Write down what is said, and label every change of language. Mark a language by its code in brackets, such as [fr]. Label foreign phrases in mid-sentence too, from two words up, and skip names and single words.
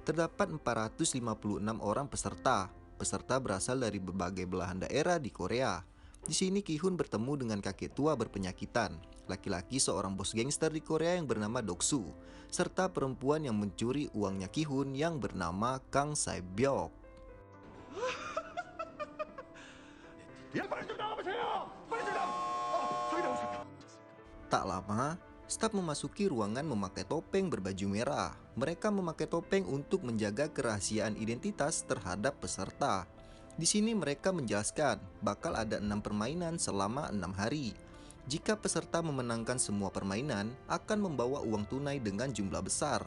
[id] terdapat 456 orang peserta. Peserta berasal dari berbagai belahan daerah di Korea. Di sini Ki-hun bertemu dengan kakek tua berpenyakitan, laki-laki seorang bos gangster di Korea yang bernama Doksu, serta perempuan yang mencuri uangnya Ki-hun yang bernama Kang Sae-byok. [ko] 야, 빨리 좀 나와보세요. 빨리 좀 나와. 저기 나오세요. [id] Tak lama, staf memasuki ruangan memakai topeng berbaju merah. Mereka memakai topeng untuk menjaga kerahasiaan identitas terhadap peserta. Di sini mereka menjelaskan bakal ada 6 permainan selama 6 hari. Jika peserta memenangkan semua permainan, akan membawa uang tunai dengan jumlah besar.